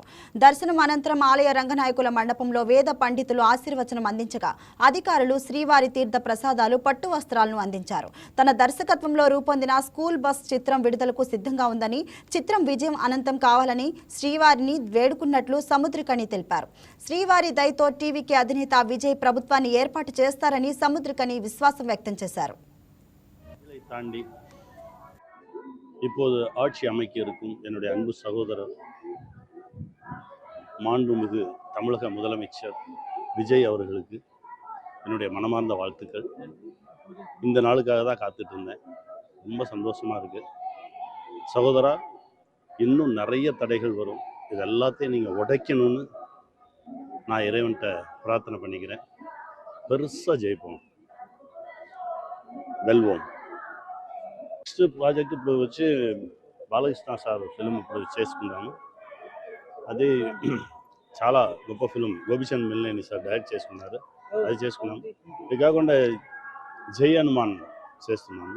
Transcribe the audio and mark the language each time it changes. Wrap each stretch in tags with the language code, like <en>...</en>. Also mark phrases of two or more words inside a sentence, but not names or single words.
<te>దర్శనం అనంతరం ఆలయ రంగనాయకుల మండపంలో వేద పండితులు ఆశీర్వచనం అందించగా అధికారులు శ్రీవారి తీర్థ ప్రసాదాలు, పట్టు వస్త్రాలను అందించారు. తన దర్శకత్వంలో రూపొందిన స్కూల్ బస్ చిత్రం విడుదలకు సిద్ధంగా ఉందని, చిత్రం విజయం అనంతం కావాలని శ్రీవారిని వేడుకున్నట్లు సముద్రకని తెలిపారు. శ్రీవారి దయతో టీవీకి అధినేత விஜய் ప్రభుత్వాన్ని ఏర్పాటు చేస్తారని సముద్రకని విశ్వాసం వ్యక్తం చేశారు.</te> <ta>தாண்டி இப்போது ஆட்சி அமைக்க இருக்கும் என்னுடைய அன்பு சகோதரர் மாண்புமிகு தமிழக முதலமைச்சர் விஜய் அவர்களுக்கு என்னுடைய மனமார்ந்த வாழ்த்துக்கள். இந்த நாளுக்காக தான் காத்துட்டு இருந்தேன். ரொம்ப சந்தோஷமாக இருக்குது சகோதரா. இன்னும் நிறைய தடைகள் வரும், இது எல்லாத்தையும் நீங்கள் உடைக்கணும்னு நான் இறைவன்கிட்ட பிரார்த்தனை பண்ணிக்கிறேன். பெருசாக ஜெயிப்போம், వెల్వోం.</ta> <en>next project</en> <te>ఇప్పుడు వచ్చి బాలకృష్ణ</te> <en>sir film</en> <te>ఇప్పుడు చేసుకున్నాము. అది చాలా గొప్ప ఫిలిం, గోపిచంద్ మిల్లేని</te> <en>sir direct</en> <te>చేసుకున్నారు, అది చేసుకున్నాము. ఇది కాకుండా జై హనుమాన్ చేస్తున్నాము.</te>